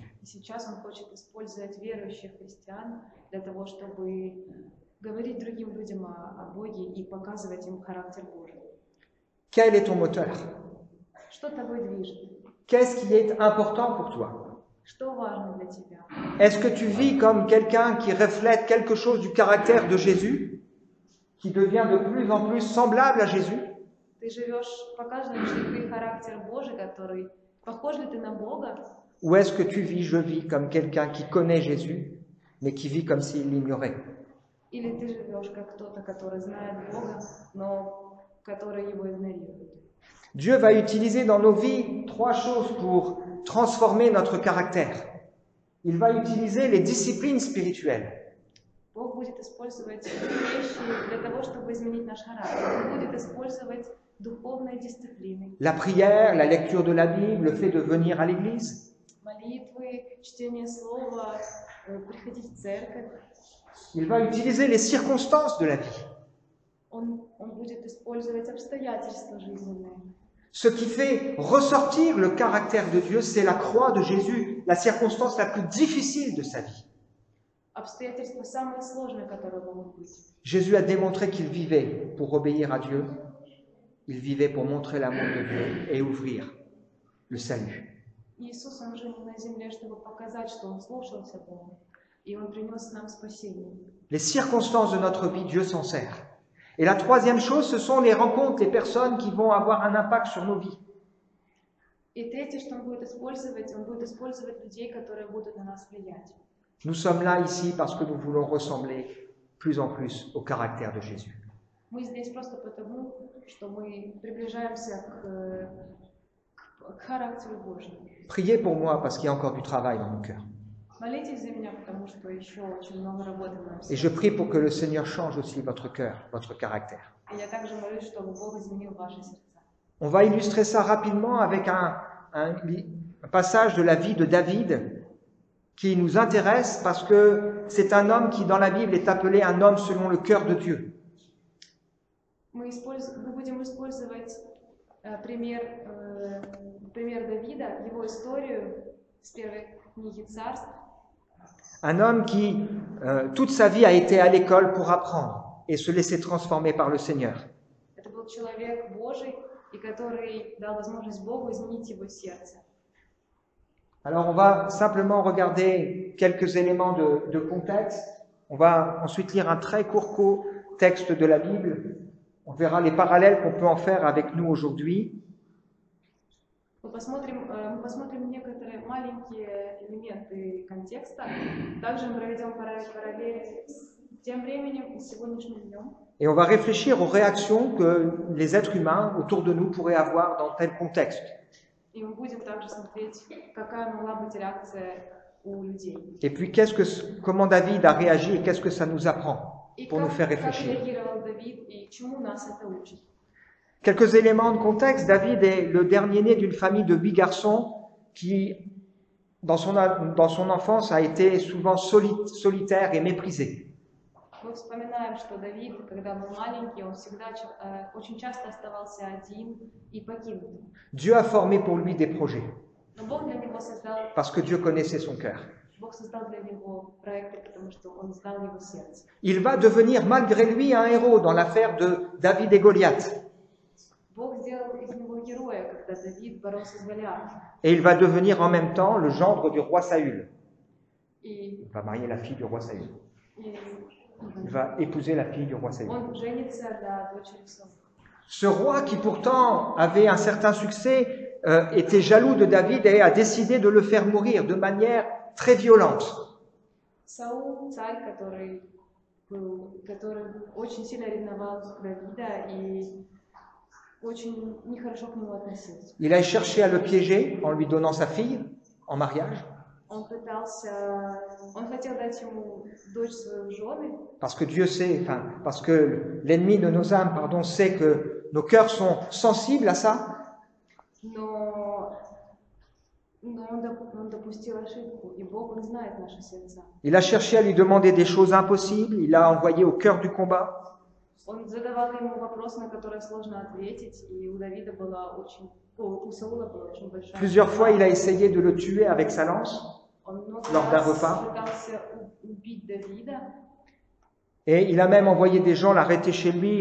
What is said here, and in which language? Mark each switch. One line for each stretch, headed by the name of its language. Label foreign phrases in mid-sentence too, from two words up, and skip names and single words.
Russian: И сейчас он хочет использовать верующих христиан для того, чтобы говорить другим людям о Боге и показывать им характер Божий.
French: Quel est ton moteur?
Russian: Что тобой движет?
French: Qu'est-ce qui est important pour toi?
Russian: Что важно для тебя?
French: Est-ce que tu vis comme quelqu'un qui reflète quelque chose du caractère de Jésus, qui devient de plus en plus semblable à Jésus?
Russian: Ты живешь, показываешь ли ты характер Божий, который похож ли ты на Бога?
French: Ou est-ce que tu vis, je vis comme quelqu'un qui connaît Jésus, mais qui vit comme s'il l'ignorait?
Russian: Или ты живешь как кто-то, который знает Бога, но который его игнорирует?
French: Dieu va utiliser dans nos vies trois choses pour transformer notre caractère. Il va utiliser les disciplines spirituelles.
Russian: Бог будет использовать вещи для того, чтобы изменить наш характер. Он будет использовать духовные дисциплины.
French: La prière, la lecture de la Bible, le fait de venir à l'église.
Russian: Молитвы, чтение слова, приходить в церковь.
French: Il va utiliser les circonstances de la vie.
Russian: Он будет использовать обстоятельства жизненные.
French: Ce qui fait ressortir le caractère de Dieu, c'est la croix de Jésus, la circonstance la plus difficile de sa vie.
Russian: Обстоятельства самые сложные, которые могут быть.
French: Jésus a démontré qu'il vivait pour obéir à Dieu. Il vivait pour montrer l'amour de Dieu et ouvrir le salut.
Russian: Иисус, Он жил на земле, чтобы показать, что Он слушался Бога, и Он принес нам спасение.
French: Les circonstances de notre vie, Dieu s'en sert. Et la troisième chose, ce sont les rencontres, les personnes qui vont avoir un impact sur nos vies.
Russian: И третье, что Он будет использовать людей, которые будут на нас влиять.
French: Nous sommes là ici parce que nous voulons ressembler plus en plus au caractère de Jésus.
Russian: Мы здесь просто потому, что мы приближаемся к характеру Божьему.
French: Priez pour moi parce qu'il y a encore du travail dans mon cœur.
Russian: Молитесь за меня, потому что еще очень много работы в моем
French: Et
Russian: сердце.
French: je prie pour que le Seigneur change aussi votre cœur, votre caractère.
Russian: И я также молюсь, чтобы Бог изменил ваши сердца.
French: On va illustrer ça rapidement avec un passage de la vie de David qui nous intéresse parce que c'est un homme qui, dans la Bible, est appelé un homme selon le cœur de Dieu.
Russian: Мы будем использовать пример Давида, его историю с первой книги Царств.
French: Un homme qui, toute sa vie, a été à l'école pour apprendre et se laisser transformer par le Seigneur.
Russian: Это был человек Божий, и который дал возможность Богу изменить его сердце.
French: Alors, on va simplement regarder quelques éléments de contexte. On va ensuite lire un très court texte de la Bible. On verra les parallèles qu'on peut en faire avec nous aujourd'hui.
Russian: Мы посмотрим некоторые маленькие элементы контекста. Также мы проведем параллели с тем временем и сегодняшним днем.
French: Et on va réfléchir aux réactions que les êtres humains autour de nous pourraient avoir dans tel contexte.
Russian: И мы будем также смотреть, какая могла быть реакция у людей.
French: Et puis, comment David a réagi et qu'est-ce que ça nous apprend
Russian: И
French: pour nous faire
Russian: как
French: réfléchir.
Russian: реагировал Давид, и чему нас это учит.
French: Quelques éléments de contexte. David est le dernier-né d'une famille de 8 garçons qui, dans son enfance, a été souvent solitaire et méprisé.
Russian: Мы вспоминаем, что Давид, когда был маленький, он всегда очень часто оставался один и покинут.
French: Dieu a formé pour lui des projets,
Russian: Но Бог для него создал,
French: parce que Dieu connaissait son cœur.
Russian: Бог создал для него проекты, потому что Он знал его сердце.
French: Il va devenir malgré lui un héros dans l'affaire de David et Goliath.
Russian: Бог сделал из него героя, когда Давид боролся с Голиафом.
French: Et il va devenir en même temps le gendre du roi Saül.
Russian: И
French: Il va marier la fille du roi Saül.
Russian: И
French: Il va épouser la fille du roi Saül.
Russian: он женится на дочери Саула.
French: Ce roi qui pourtant avait un certain succès était jaloux de David et a décidé de le faire mourir de manière très violente.
Russian: Саул, царь, который очень сильно ревновал Давида и очень нехорошо к нему относился.
French: Il a cherché à le piéger en lui donnant sa fille en mariage,
Russian: Он хотел дать ему дочь свою жены,
French: parce que Dieu sait, parce que l'ennemi de nos âmes, sait que nos cœurs sont sensibles à ça.
Russian: но он допустил ошибку, и Бог, Он знает наши сердца.
French: Il a cherché à lui demander des choses impossibles, il l'a envoyé au cœur du combat.
Russian: Он задавал ему вопросы, на которые сложно ответить, и у Саула была очень большая.
French: Plusieurs fois, il a essayé de le tuer avec sa lance
Russian: Он много
French: lors d'un
Russian: раз
French: repas.
Russian: пытался убить Давида.
French: Et il a même envoyé des gens l'arrêter chez lui.